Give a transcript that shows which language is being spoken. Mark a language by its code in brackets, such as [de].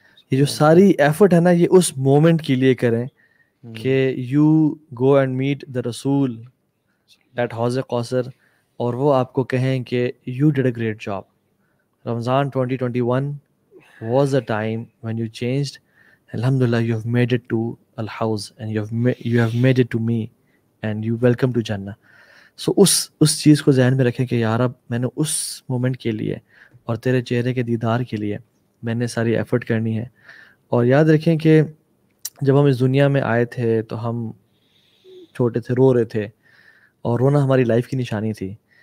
[ur] یہ جو ساری ایفرٹ ہے نا یہ اس مومنٹ کے لیے کریں کہ [en] you go and meet the رسول at حوض کوثر [ur] اور وہ آپ کو کہیں کہ [en] You did a great job. رمضان 2021 was a time when you changed. Alhamdulillah, you have made it to al-Hawz and you have made it to me and you welcome to Jannah. [ur] So اس چیز کو ذہن میں رکھیں کہ یا رب میں نے اس مومنٹ کے لیے اور تیرے چہرے کے دیدار کے لیے میں نے ساری ایفرٹ کرنی ہے. اور یاد رکھیں کہ جب ہم اس دنیا میں آئے تھے تو ہم چھوٹے تھے, رو رہے تھے, اور رونا ہماری لائف کی نشانی تھی.